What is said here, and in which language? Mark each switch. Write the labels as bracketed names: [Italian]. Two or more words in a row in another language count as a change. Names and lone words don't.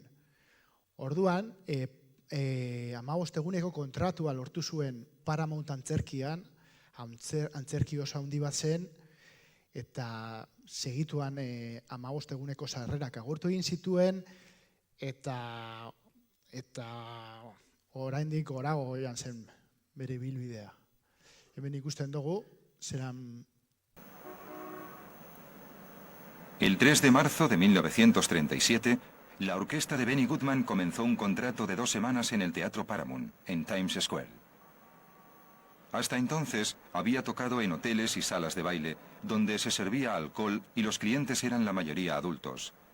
[Basque] Orduan, 15 eguneko kontratua lortu zuen Paramount antzerkian, antzerki oso handi bat zen, eta segituan 15 eguneko sarrerak agortu egin zituen, eta oraindik gorago joan zen bere ibilbidea. Hemen ikusten dugu, zeran... [Spanish] El 3 de marzo de 1937, la orquesta de Benny Goodman comenzó un contrato de 2 semanas en el Teatro Paramount, en Times Square. Hasta entonces había tocado en hoteles y salas de baile, donde se servía alcohol y los clientes eran la mayoría adultos.